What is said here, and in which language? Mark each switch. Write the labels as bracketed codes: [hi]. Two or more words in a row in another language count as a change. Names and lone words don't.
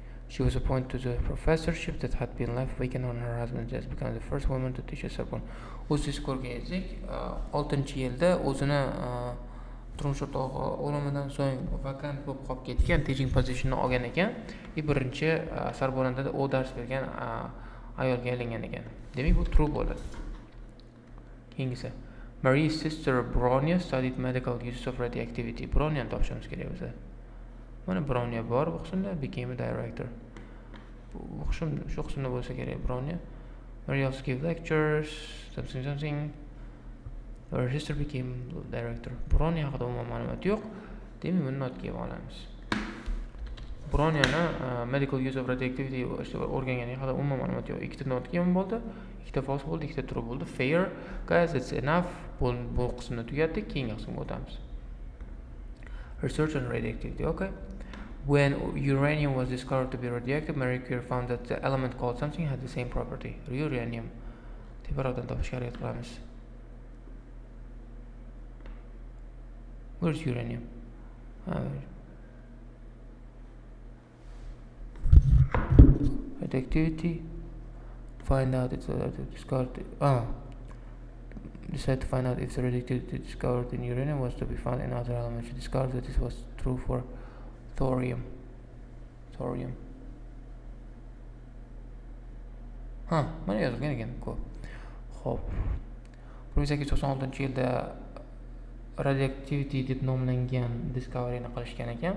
[en] She was appointed to the professorship that had been left vacant on her husband's death, becoming the first woman to teach a Sorbonne. [uz] O'zingiz ko'rganingizdek, 6-yilda o'zini turmush o'rtog'i o'limidan so'ng vakant bo'lib qolib ketgan [en] teaching positionni [uz] olgan ekan, birinchi Sorbonnada u dars bergan ayolga aylangan ekan. Demak, bu true bo'ladi. Keyingisi, [en] Marie's sister Bronya studied medical uses of radioactivity. [uz] Bronyani topishimiz kerak o'zi. Mana Bronya bor bu qismda, [en] became a director. [uz] Bu qism shu qismda bo'lsa kerak Bronya. [en] Marie also gave lectures, something. Her sister became director. [uz] Bronya haqida umuman ma'lumot yo'q. Demak, buni notga olamiz. Bronyani [en] medical use of radioactivity [uz] o'rganganiga haqida umuman ma'lumot yo'q. Ikkita notga ham bo'ldi, ikkita false bo'ldi, ikkita true bo'ldi. [en] Fair, guys, it's enough. [uz] Bu qismni tugatdik, keyingi qismga o'tamiz. [en] Research on radioactivity. Okay. When uranium was discovered to be radioactive, Marie Curie found that the element called something had the same property. Uranium. [uz] Teparoqdan topishga harakat qilamiz. [en] Where's uranium? Radioactivity. Find out it's discovered. Decide to find out if the radioactivity discovered in uranium was to be found in other elements. She discovered that this was true for thorium. [uz] Mana yozilgan ekan. Xo'p. 1896-yilda [en] radioactivity deb [uz] nomlangan discoveryni qilishgan ekan.